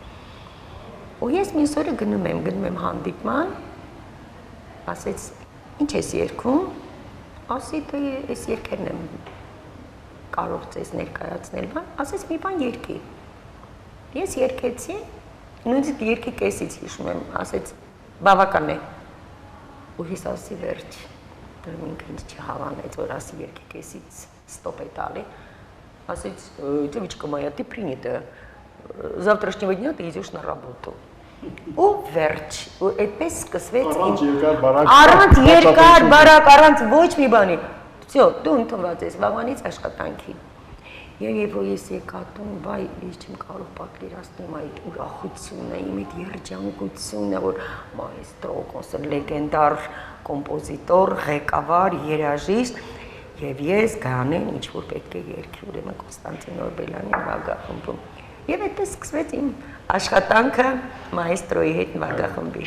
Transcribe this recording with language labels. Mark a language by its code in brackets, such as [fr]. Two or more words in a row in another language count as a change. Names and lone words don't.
[hy] Ու ես մյուս օրը գնում եմ հանդիպման, ասեց, ինչ ես երգում։ Ասի, դե այս երգերն եմ կարող ձեզ ներկայացնել, բան, ասես մի բան երգի։ Ես երգեցի, նույնիսկ երգի կեսից հիշում եմ, ասեց բավական է։ Ու ես ասի վերջ, դեռ ինքը ինձ չհավանեց, որ ասի երգի կեսից ստոպ է տալի։ Ասեց, [ru] девочка моя, ты принята. Завтрашнего дня ты идешь на работу։ [hy] Ու վերջ, ու այդպես սկսվեց առանց երկար բարակ, առանց ոչ մի բանի։ Всё, դու ընդունված ես վաղանից աշխատանքի։ Եվ որ ես եկա տուն, բայ, ես չեմ կարող պատկերացնել այդ ուրախությունը, իմ այդ երջանկությունը, որ մայստրո կոնսերտ լեգենդար կոմպոզիտոր, ղեկավար, երաժիշտ, եւ ես գանեն ինչ որ պետք է երգի, ուրեմն Կոնստանտին Օրբելյանի նվագախմբում։ Եվ այդպես սկսվեց իմ աշխատանքը մայստրոյի հետ նվագախմբի։